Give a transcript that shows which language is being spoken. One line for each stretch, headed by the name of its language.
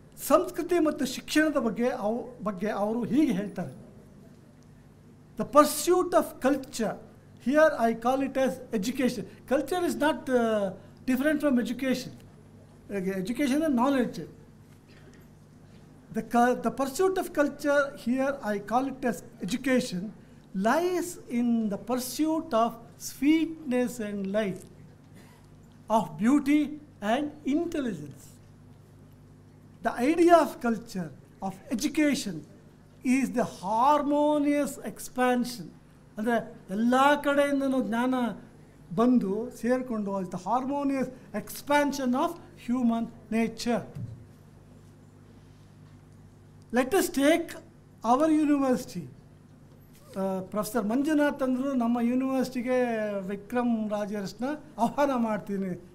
Kannada: ಸಂಸ್ಕೃತಿ ಮತ್ತು ಶಿಕ್ಷಣದ ಬಗ್ಗೆ ಅವರು ಹೀಗೆ ಹೇಳ್ತಾರೆ.
English: The pursuit of culture, here I call it as education. Culture is not different from education. Education and knowledge. The pursuit of culture, here I call it as education, lies in the pursuit of sweetness and light, of beauty and intelligence. The idea of culture, of education, is the harmonious expansion.
Kannada: ಅಂದರೆ ಎಲ್ಲ ಕಡೆಯಿಂದನೂ ಜ್ಞಾನ ಬಂದು ಸೇರಿಕೊಂಡು
English: The harmonious expansion of human nature. Let us take our university.
Kannada: Professor Manjunath ಅಂದರು ನಮ್ಮ ಯೂನಿವರ್ಸಿಟಿಗೆ ವಿಕ್ರಮ್ ರಾಜರ್ಸ್ನ ಆಹ್ವಾನ ಮಾಡ್ತೀನಿ.